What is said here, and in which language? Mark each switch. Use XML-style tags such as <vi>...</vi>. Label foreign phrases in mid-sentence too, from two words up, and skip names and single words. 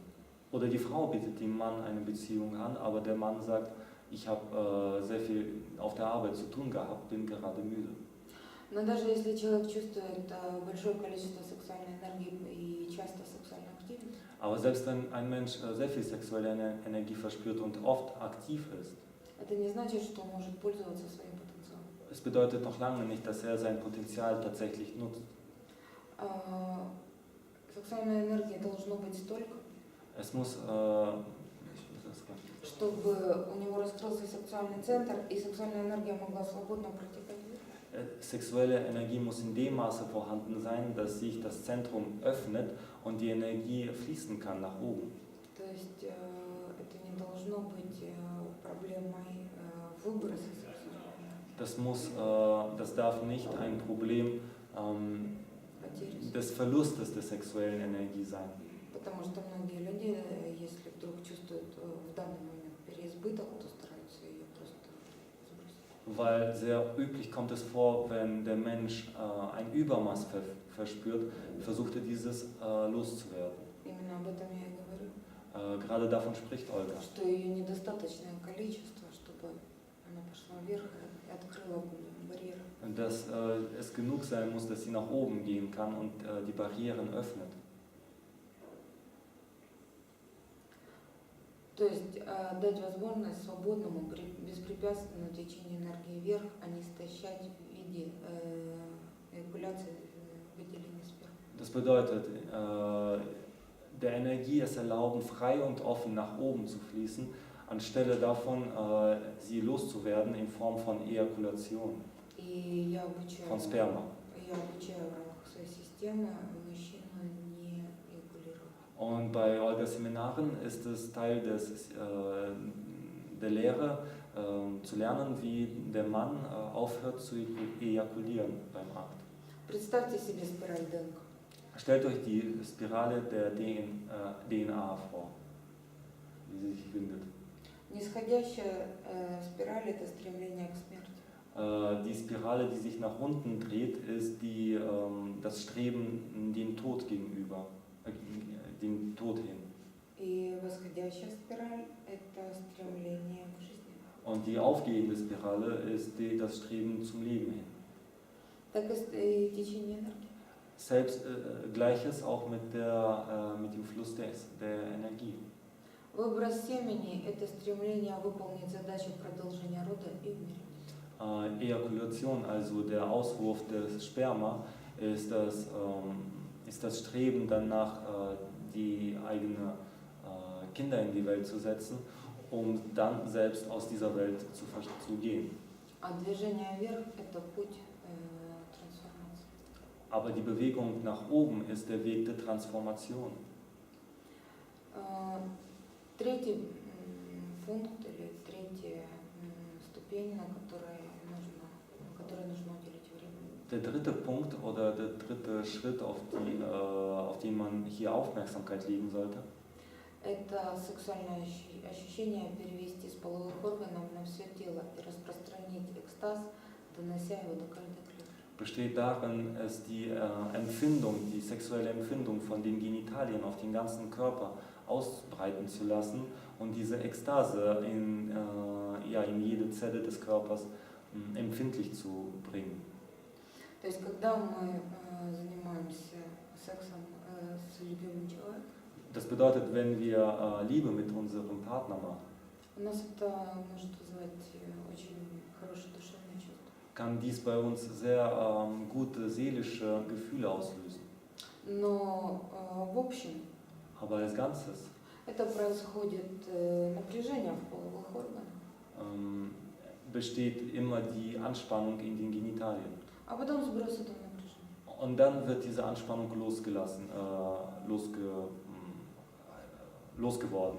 <de>Oder die Frau bietet dem Mann eine Beziehung an, aber der Mann sagt, ich habe sehr viel auf der Arbeit zu tun gehabt, bin gerade müde.</de> <ru>Но даже если человек чувствует большое количество сексуальной энергии и часто сексуально активен,</ru> <de>Aber selbst wenn ein Mensch sehr viel sexuelle Energie verspürt und oft aktiv ist,</de> <ru>это не значит, что он может пользоваться своим потенциалом.</ru> <de>es bedeutet noch lange nicht, dass er sein Potenzial tatsächlich nutzt.</de> <ru>Сексуальной энергии должно быть столько,</ru> <de>Es muss,</de> <ru>чтобы у него раскрылся сексуальный центр, и сексуальная энергия могла свободно протекать.</ru> <de>Sexuelle Energie muss in dem Maße vorhanden sein, dass sich das Zentrum öffnet und die Energie fließen kann nach oben.</de> <ru>То есть это не должно быть проблемой выброса сексуальной энергии.</ru> <de>Das darf nicht ein Problem des Verlustes der sexuellen Energie sein.</de> <ru>Потому что многие люди, если вдруг чувствуют в данный момент переизбыток, то стараются ее просто сбросить.</ru> <de>Weil sehr üblich kommt es vor, wenn der Mensch ein Übermaß verspürt, versucht er dieses loszuwerden.</de> <ru>Именно об этом я и говорю.</ru> <de>Gerade davon spricht Olga.</de> <ru>Что ее недостаточное количество, чтобы она пошла вверх и открыла барьеры.</ru> <de>Dass es genug sein muss, dass sie nach oben gehen kann und die Barrieren öffnet.</de> <ru>То есть дать возможность свободному, беспрепятственному течению энергии вверх, а не истощать в виде эякуляции, выделения спермы.</ru> <de>Das bedeutet, der Energie es erlauben, frei und offen nach oben zu fließen, anstelle davon, sie loszuwerden in Form von Ejakulation,</de> <ru>И я обучаю</ru> <de>von Sperma.</de> <ru>в рамках своей системы мужчину не эякулировать.</ru> <de>Und bei Olgas Seminaren ist es Teil der Lehre, zu lernen, wie der Mann aufhört zu ejakulieren beim Akt.</de> <ru>Представьте себе спираль ДНК.</ru> <de>Stellt euch die Spirale der DNA vor, wie sie sich windet.</de> <ru>Нисходящая спираль – это стремление к смерти.</ru> <de>Die Spirale, die sich nach unten dreht, ist das Streben dem Tod gegenüber, dem Tod hin.</de> <ru>И восходящая спираль – это стремление к жизни.</ru> <de>Und die aufgehende Spirale ist das Streben zum Leben hin.</de> <ru>Так и течение энергии.</ru> <de>Selbst Gleiches auch mit dem Fluss der Energie.</de> <ru>Выброс семени – это стремление выполнить задачу продолжения рода и умереть.</ru> <de>Ejakulation, also der Auswurf des Sperma, ist das Streben danach, die eigene Kinder in die Welt zu setzen um dann selbst aus dieser Welt zu gehen.</de> <ru>А движение вверх– это путь трансформации.</ru> <de>Aber die Bewegung nach oben ist der Weg der Transformation.</de> <ru>Третий пункт или третья ступень, на которой нужно уделить время.</ru> <de>Der dritte Punkt oder der dritte Schritt, auf den man hier Aufmerksamkeit legen sollte,</de> <ru>Это сексуальное ощущение перевести с половых органов на все тело и распространить экстаз, донося его до каждой клетки.</ru> <de>besteht darin, es die Empfindung, die sexuelle Empfindung von den Genitalien auf den ganzen Körper ausbreiten zu lassen und diese Ekstase in jede Zelle des Körpers empfindlich zu bringen.</de> <ru>То есть, когда мы занимаемся сексом с любимым человеком,</ru> <de>Das bedeutet, wenn wir Liebe mit unserem Partner machen,</de> <ru>у нас это может вызвать очень хорошее душевное чувство.</ru> <de>kann dies bei uns sehr gute seelische Gefühle auslösen.</de> <ru>Но в общем</ru> <de>Aber als Ganzes</de> <ru>это происходит напряжение в половых органах,</ru> <de>besteht immer die Anspannung in den Genitalien.</de> <ru>а потом сброс этого напряжения.</ru> <de>Und dann wird diese Anspannung losgeworden.</de>